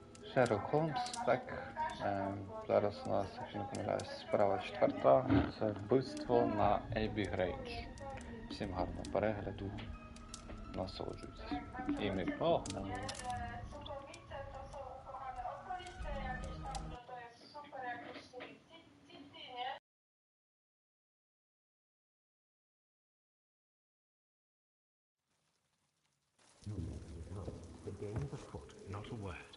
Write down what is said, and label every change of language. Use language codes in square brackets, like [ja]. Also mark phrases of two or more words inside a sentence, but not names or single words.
[uk] Шерлок Холмс, так. Зараз у нас, якщо не помиляюсь, справа 4. Це вбивство на Еббі Грейндж. Всім гарного перегляду. Насолоджуйтесь. І ми погнали. [pl] Sokowice to są ukochane okolice, jakieś tam, że to jest super, jakieś mój city, nie? No, [en] the game is afoot, not a word.